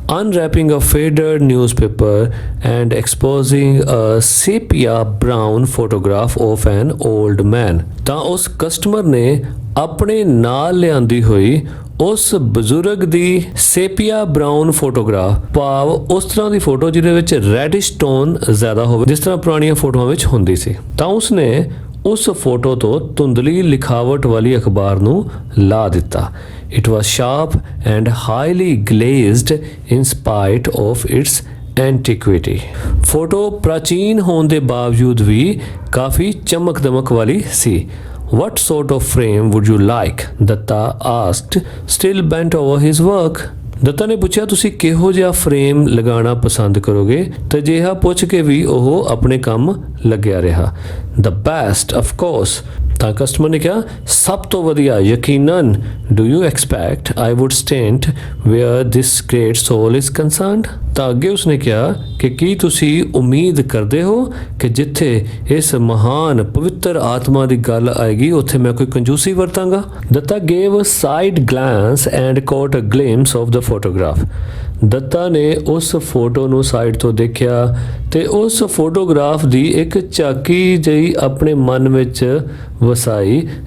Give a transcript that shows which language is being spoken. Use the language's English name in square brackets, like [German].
[English] Unwrapping a faded newspaper and exposing a sepia brown photograph of an old man, [Punjabi] ਤਾਂ ਉਸ customer ਨੇ ਆਪਣੇ ਨਾਲ ਲਿਆਂਦੀ ਹੋਈ ਉਸ ਬਜ਼ੁਰਗ ਦੀ ਸੇਪੀਆ ਬਰਾਊਨ ਫੋਟੋਗ੍ਰਾਫ, ਭਾਵ ਉਸ ਤਰ੍ਹਾਂ ਦੀ ਫੋਟੋ ਜਿਹਦੇ ਵਿੱਚ ਰੈਡਿਸ਼ ਟੋਨ ਜ਼ਿਆਦਾ ਹੋਵੇ ਜਿਸ ਤਰ੍ਹਾਂ ਪੁਰਾਣੀਆਂ ਫੋਟੋਆਂ ਵਿੱਚ ਹੁੰਦੀ ਸੀ, ਤਾਂ ਉਸਨੇ ਉਸ ਫੋਟੋ ਤੋਂ ਧੁੰਦਲੀ ਲਿਖਾਵਟ ਵਾਲੀ ਅਖਬਾਰ ਨੂੰ ਲਾ ਦਿੱਤਾ। [English] It was sharp and highly glazed in spite of its antiquity, [Punjabi] photo ਪ੍ਰਾਚੀਨ ਹੋਣ ਦੇ ਬਾਵਜੂਦ ਵੀ ਕਾਫੀ ਚਮਕ ਦਮਕ ਵਾਲੀ ਸੀ। [English] What sort of frame would you like? Datta asked, still bent over his work. [Punjabi] Dutta ਨੇ ਪੁੱਛਿਆ ਤੁਸੀਂ ਕਿਹੋ ਜਿਹਾ ਫਰੇਮ ਲਗਾਉਣਾ ਪਸੰਦ ਕਰੋਗੇ, ਤੇ ਜਿਹਾ ਪੁੱਛ ਕੇ ਵੀ ਉਹ ਆਪਣੇ ਕੰਮ ਲੱਗਿਆ ਰਿਹਾ। [English] The best, of course, [Punjabi] ਤਾਂ ਕਸਟਮਰ ਨੇ ਕਿਹਾ ਸਭ ਤੋਂ ਵਧੀਆ, ਯਕੀਨਨ। [English] Do you expect I would stand where this great soul is concerned? [Punjabi] ਤਾਂ ਅੱਗੇ ਉਸਨੇ ਕਿਹਾ ਕਿ ਕੀ ਤੁਸੀਂ ਉਮੀਦ ਕਰਦੇ ਹੋ ਕਿ ਜਿੱਥੇ ਇਸ ਮਹਾਨ ਪਵਿੱਤਰ ਆਤਮਾ ਦੀ ਗੱਲ ਆਏਗੀ ਉੱਥੇ ਮੈਂ ਕੋਈ ਕੰਜੂਸੀ ਵਰਤਾਂਗਾ। Dutta [English] gave a side glance and caught a glimpse of the photograph, [Punjabi] Dutta ਨੇ ਉਸ ਫੋਟੋ ਨੂੰ ਸਾਈਡ ਤੋਂ ਦੇਖਿਆ ਤੇ ਉਸ ਫੋਟੋਗ੍ਰਾਫ ਦੀ ਇੱਕ ਝਾਕੀ ਜਿਹੀ ਆਪਣੇ ਮਨ ਵਿੱਚ ਵਸਾਈ।